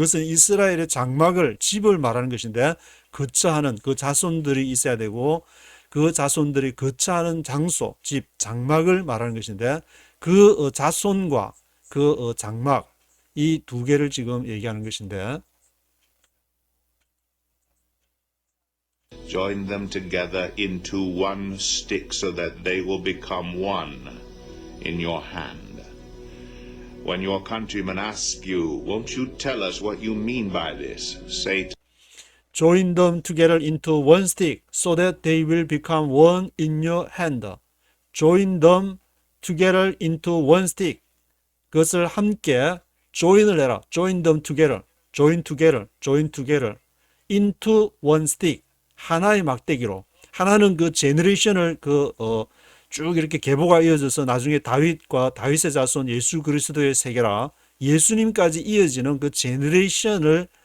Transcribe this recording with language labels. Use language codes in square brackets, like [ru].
[ko] 그것은 이스라엘의 집을 말하는 것인데 거처하는 그 자손들이 있어야 되고 그 자손들이 거처하는 장소, 집, 장막을 말하는 것인데 그 자손과 그 장막 이 두 개를 지금 얘기하는 것인데 [en] Join them together into one stick so that they will become one in your hand. When your countrymen ask you, won't you tell us what you mean by this? Say, Join them together into one stick so that they will become one in your hand. Join them together into one stick. [ko] 그것을 함께 join을 해라. [en] Join them together. Join together. Into one stick. [ko] 하나의 막대기로. 하나는 그 제너레이션을 쭉 이렇게 계보가 이어져서 나중에 다윗의 자손 예수 그리스도의 세계라 예수님까지 이어지는 그 제너레이션을